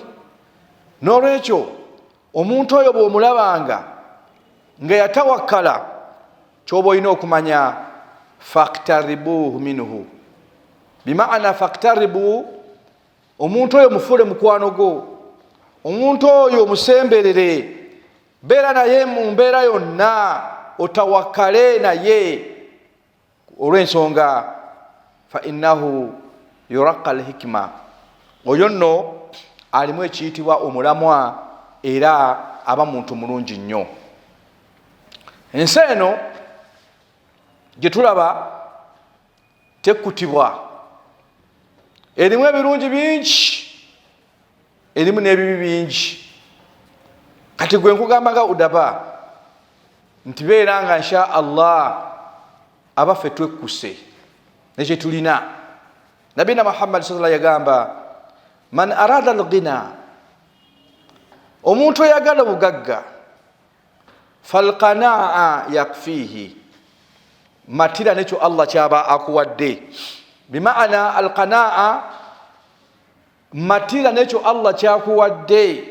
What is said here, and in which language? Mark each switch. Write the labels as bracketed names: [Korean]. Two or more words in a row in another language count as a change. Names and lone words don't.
[Ganda] N'olwekyo omuntu oyo bw'omulabanga nga yatawakkala, ky'oba olina okumanya [Arabic] faqtaribuhu minhu, [Ganda] bimaana faqtaribu, omuntu oyo mufuule mukwano gwo, omuntu oyo musemberere, beera naye mu mbeera yonna, otawakkale naye olw'ensonga [Arabic] fa innahu yuraqa al-hikma. [Ganda] Oyo nno alimu ekiyitibwa omulamwa era aba muntu mulungi nnyo. Ensi eno gye tulaba tekkutibwa, erimu ebirungi bingi, erimu n'ebibi bingi. Kati gwe nkugamba nga UDABA nti beera nga [Arabic] insha Allah [Ganda] abaffe twekkuse nekye tulina. Nabina Muhammad [Arabic] sallallahu alayhi [Ganda] yagamba [Arabic] man arada al-ghina, [Ganda] omuntu oyagala obugagga, [Arabic] falqanaa yakfihi, [Ganda] matira nekyo Allah kyaba akuwadde. Bimaana alqanaa, matira nekyo Allah kyakuwadde.